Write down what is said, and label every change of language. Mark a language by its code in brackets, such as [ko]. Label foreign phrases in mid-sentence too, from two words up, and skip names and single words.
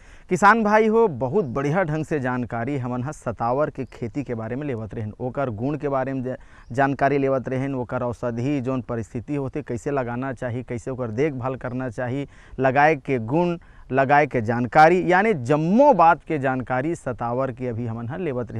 [hne] किसान भाई हो बहुत बढ़िया ढंग से जानकारी हमन ह सतावर के खेती के बारे में लेवत रहें, ओकर गुण के बारे में जानकारी लेवत रहें, ओकर औषधि जौन परिस्थिति होते कैसे लगाना चाहिए, कैसे ओकर देखभाल करना चाहिए, लगाए के गुण, लगाए के जानकारी, यानी जम्मो बात के जानकारी सतावर के अभी हमन ह लेवत रहें।